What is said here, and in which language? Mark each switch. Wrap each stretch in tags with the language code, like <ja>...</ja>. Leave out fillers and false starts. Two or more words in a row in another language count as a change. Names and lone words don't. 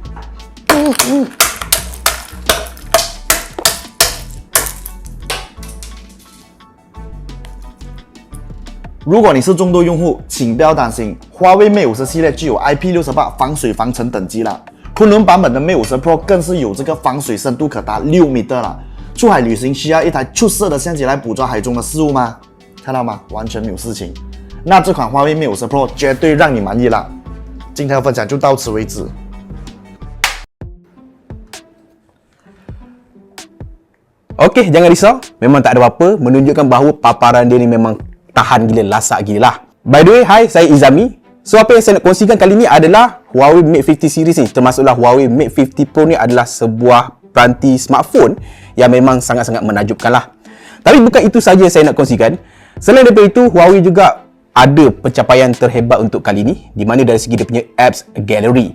<zh>如果你是重度用户，请不要担心，华为 Mate50 系列具有 IP68 防水防尘等级了。昆仑版本的 Mate50 Pro 更是有这个防水深度可达6米了。出海旅行需要一台出色的相机来捕捉海中的事物吗？看到吗？完全没有事情。那这款华为 Mate50 Pro 绝对让你满意了。今天的分享就到此为止。</zh> <ms>Okey, jangan risau. Memang tak ada apa-apa, menunjukkan bahawa paparan dia ni memang tahan gila, lasak gila lah.</ms> <en>By the way,</en> <ms>hai, saya Izami. So, apa yang saya nak kongsikan kali ni adalah Huawei Mate50 series ni, termasuklah Huawei Mate50 Pro ni adalah sebuah peranti smartphone yang memang sangat-sangat menakjubkan lah. Tapi bukan itu saja yang saya nak kongsikan. Selain daripada itu, Huawei juga ada pencapaian terhebat untuk kali ni, di mana dari segi dia punya apps gallery.</ms>